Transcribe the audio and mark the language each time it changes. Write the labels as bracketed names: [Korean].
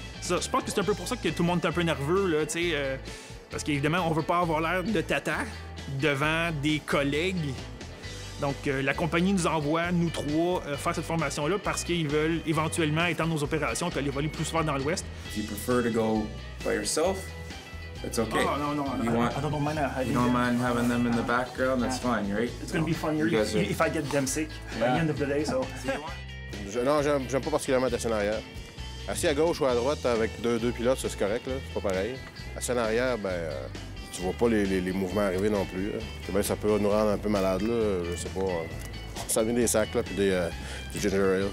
[French] Ça, je pense que c'est un peu pour ça que tout le monde est un peu nerveux, là, tu sais, parce qu'évidemment, on veut pas avoir l'air de tata devant des collègues. Donc, la compagnie nous envoie, nous trois, faire cette formation-là parce qu'ils veulent éventuellement étendre nos opérations et aller voler plus souvent dans l'Ouest. [English] If you prefer to go by yourself, it's okay. Oh, no, I don't mind You don't mind having them in the background, that's fine, right? It's gonna be funnier You guys are- if I get them sick by the end of the day, so... [French] Non, j'aime pas particulièrement être assis en arrière. Assis à gauche ou à droite avec deux pilotes, ça, c'est correct, là. C'est pas pareil. Assis en arrière, tu vois pas les mouvements arriver non plus. Là. Ça peut nous rendre un peu malades, là. Je sais pas. Ça vient des sacs, là, puis du ginger ale.